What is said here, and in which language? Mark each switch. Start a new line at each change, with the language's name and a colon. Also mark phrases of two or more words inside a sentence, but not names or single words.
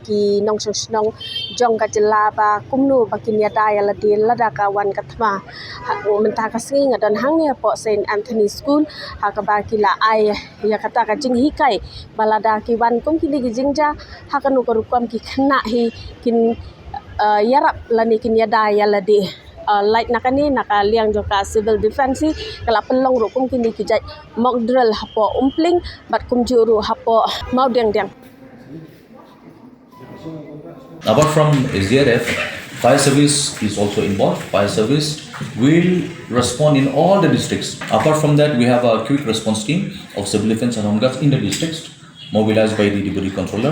Khasi: ki nong snong jong ka jylla ba kumnu bakin ya dai ialade lada ka wan ka thma menta kasngi ngadon hang ya po Saint Anthony School ha ka ba kila ai ya kata ka jing hikai balada ki wan kum kini ki jingja ha kanu ko rukwam ki khna hi kin yarap lani kin ya dai ialade lait nakani nakaliang joka
English: civil defense
Khasi: kala pelong ro kum kini kijai
English: mock drill
Khasi: hapo umpling bat kum juru hapo mau deng.
English: Apart from SDRF, fire service is also involved. Fire service will respond in all the districts. Apart from that, we have a quick response team of civil defense and home guards in the districts mobilized by the deputy controller.